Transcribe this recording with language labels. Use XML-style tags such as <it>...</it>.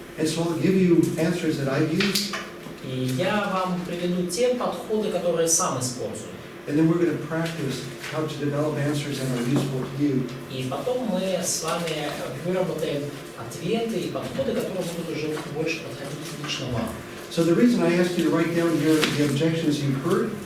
<en>and so I'll give you answers that I've used,</en> <ru>И я вам приведу те подходы, которые сам использую.</ru> <en>and then we're going to practice how to develop answers that are useful to you.</en> <ru>И потом мы с вами выработаем ответы и подходы, которые будут уже больше подходить лично вам.</ru> <en>So the reason I asked you to write down the objections you've heard</en>